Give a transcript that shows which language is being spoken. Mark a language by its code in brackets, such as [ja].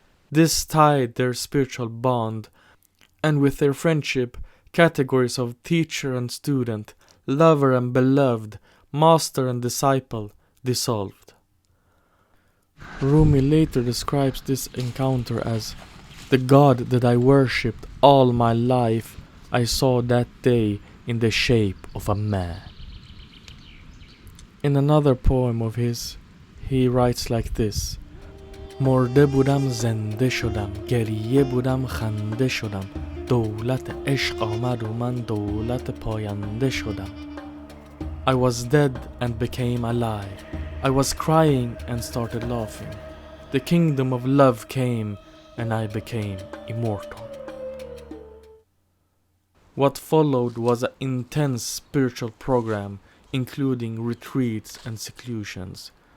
[en] This tied their spiritual bond, and with their friendship, categories of teacher and student, lover and beloved, master and disciple dissolved. Rumi later describes this encounter as, the God that I worshipped all my life, I saw that day in the shape of a man. In another poem of his, he writes like this, [fa] مرده بودم زنده شدم گریه بودم خنده شدم دولت عشق آمد و من دولت پاینده شدم [en] I was dead and became alive. I was crying and started laughing. The kingdom of love came and I became immortal. What followed was an intense spiritual program, including retreats and seclusions.